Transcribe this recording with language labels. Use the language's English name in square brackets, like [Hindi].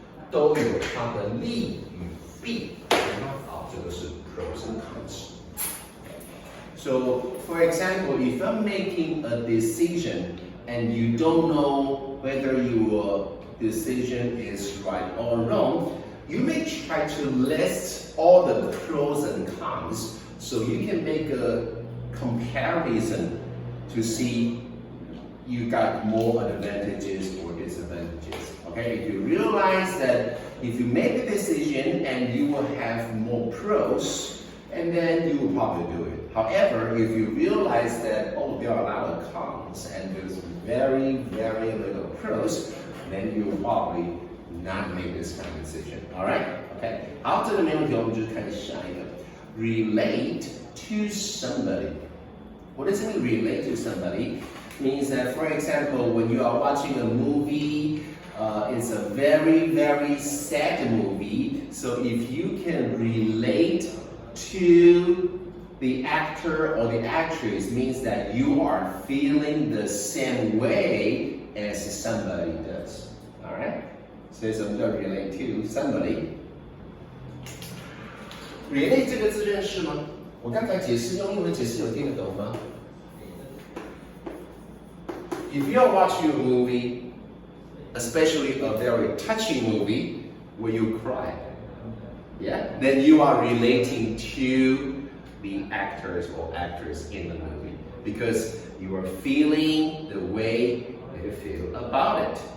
[Chinese] 都有它的利与弊，好，这个是 pros and cons. [English] So, for example, if I'm making a decision and you don't know whether your decision is right or wrong, you may try to list all the pros and cons so you can make a comparison to see you got more advantages or disadvantages. Okay, if you realize that if you make a decision and you will have more pros, and then you will probably do it. However, if you realize that, oh, there are a lot of cons and there's very, very little pros, then you will probably not make this kind of decision. Alright? Okay. [Chinese] 好，这个没问题，我们就看下一个。 [English] Relate to somebody. What does it mean, relate to somebody? Means that, for example, when you are watching a movie, it's a very, very sad movie. So if you can relate to the actor or the actress, means that you are feeling the same way as somebody does. All right? So it's relate to somebody. [Chinese] Relate 这个字认识吗？我刚才解释用英文解释有听得懂吗？ [English] If you're watching a movie, especially a very touching movie where you cry, yeah, then you are relating to the actors or actress in the movie because you are feeling the way they feel about it.